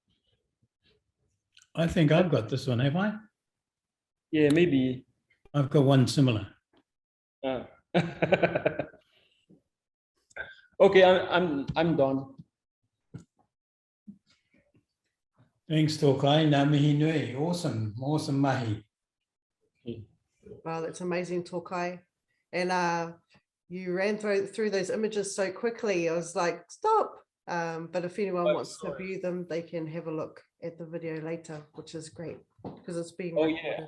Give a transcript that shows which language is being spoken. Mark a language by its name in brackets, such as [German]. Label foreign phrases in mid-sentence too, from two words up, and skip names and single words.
[English] I think I've got this one, have I? Yeah, maybe. I've got one similar. Okay, I'm done. Thanks, [Māori] Tokai. Ngā mihi nui. [English] Awesome mahi. Wow, that's amazing, Tokai. And you ran through those images so quickly. I was like, stop. But if anyone wants to view them, they can have a look at the video later, which is great because it's being recorded.